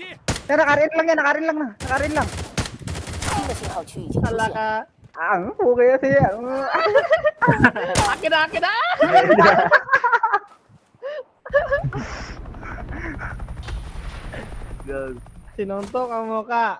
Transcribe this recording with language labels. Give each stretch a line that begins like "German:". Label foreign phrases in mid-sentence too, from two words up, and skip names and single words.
Filipino: Tara, nakarin lang.
Chinese: 新的信号区已经出
Filipino: Ala
Chinese: 现。
Filipino: ka. Okay siya. Akin na. Gago. Sinuntok ang mukha.